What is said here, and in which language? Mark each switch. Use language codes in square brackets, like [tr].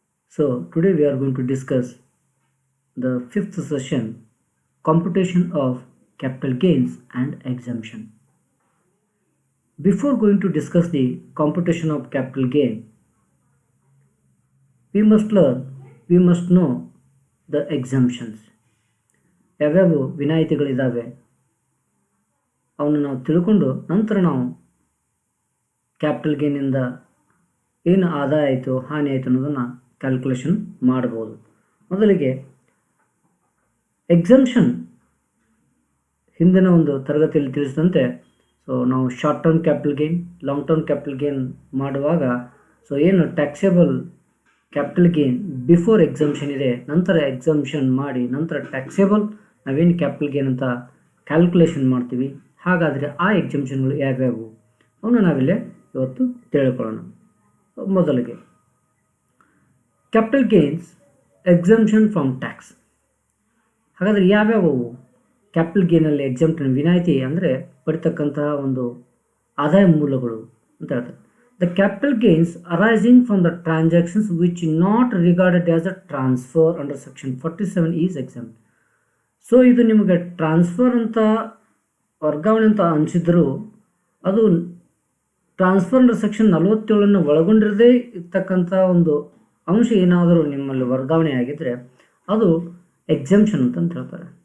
[en] So today we are going to discuss the fifth session, computation of capital gains and exemption. Before going to discuss the computation of capital gain, we must know the exemptions. [kn] ಯಾವ್ಯಾವ ವಿನಾಯಿತಿಗಳಿದ್ದಾವೆ ಅವನ್ನ ನಾವು ತಿಳ್ಕೊಂಡು ನಂತರ ನಾವು capital ಗೇನಿಂದ ಏನು ಆದಾಯ ಆಯಿತು ಹಾನಿ ಆಯಿತು ಅನ್ನೋದನ್ನು ಕ್ಯಾಲ್ಕುಲೇಷನ್ ಮಾಡ್ಬೋದು. ಮೊದಲಿಗೆ ಎಕ್ಸಂಪ್ಷನ್ ಹಿಂದಿನ ಒಂದು ತರಗತಿಯಲ್ಲಿ ತಿಳಿಸಿದಂತೆ ನಾವು short term capital gain, long term capital gain ಮಾಡುವಾಗ ಏನು [en] taxable capital gain before exemption [kn] ಇದೆ, ನಂತರ ಎಕ್ಸಂಪ್ಷನ್ ಮಾಡಿ ನಂತರ ಟ್ಯಾಕ್ಸೇಬಲ್ ನಾವೇನು ಕ್ಯಾಪಿಟಲ್ ಗೇನ್ ಅಂತ ಕ್ಯಾಲ್ಕುಲೇಷನ್ ಮಾಡ್ತೀವಿ. ಹಾಗಾದರೆ ಆ ಎಕ್ಸಂಪ್ಷನ್ಗಳು ಯಾವ್ಯಾವು ಅವನ್ನ ನಾವಿಲ್ಲೇ ಇವತ್ತು ತಿಳ್ಕೊಳ್ಳೋಣ. [en] ಮೊದಲಿಗೆ capital gains exemption from tax. [kn] ಹಾಗಾದರೆ ಯಾವ್ಯಾವು ಕ್ಯಾಪಿಟಲ್ ಗೇನಲ್ಲಿ ಎಕ್ಸಂಪ್ಷನ್ ವಿನಾಯಿತಿ ಅಂದರೆ ಪಡಿತಕ್ಕಂತಹ ಒಂದು ಆದಾಯ ಮೂಲಗಳು ಅಂತ ಹೇಳ್ತಾರೆ. [en] The capital gains arising from the transactions which not regarded as a transfer under section 47 is exempt. [kn] So ಇದು ನಿಮಗೆ ಟ್ರಾನ್ಸ್ಫರ್ ಅಂತ ವರ್ಗಾವಣೆ ಅಂತ ಅನಿಸಿದ್ರು ಅದು ಟ್ರಾನ್ಸ್ಫರ್ ಅಂಡರ್ ಸೆಕ್ಷನ್ 47 ಒಳಗೊಂಡಿರದೇ ಇರ್ತಕ್ಕಂಥ ಒಂದು ಅಂಶ ಏನಾದರೂ ನಿಮ್ಮಲ್ಲಿ ವರ್ಗಾವಣೆ ಆಗಿದ್ದರೆ ಅದು ಎಕ್ಸಂಪ್ಷನ್ ಅಂತ ಹೇಳ್ತಾರೆ.